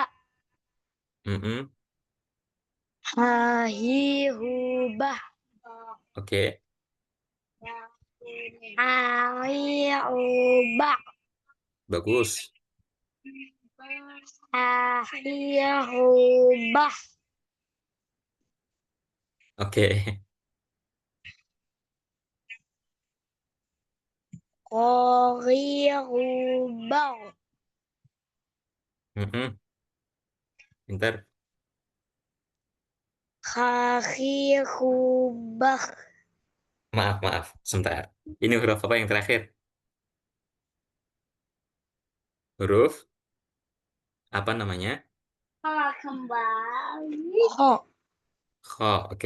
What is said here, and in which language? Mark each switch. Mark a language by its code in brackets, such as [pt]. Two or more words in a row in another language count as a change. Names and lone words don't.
[ar] Mm-mm. Ha, Hi, Hu, Bah. [id] Oke. [ar] A, I, U, Ba. [id] Bagus. [ar] A, I, Hu, Bah. [id] Oke. [ar] Ko, Ri, Hu, Bang. [id] Mm-mm. Pintar. [ar] Ka, Ri, Hu, Bah. [id] Maaf. Sebentar. Ini huruf apa yang terakhir? Huruf apa namanya? Kembali. Ho. Kho. Oke.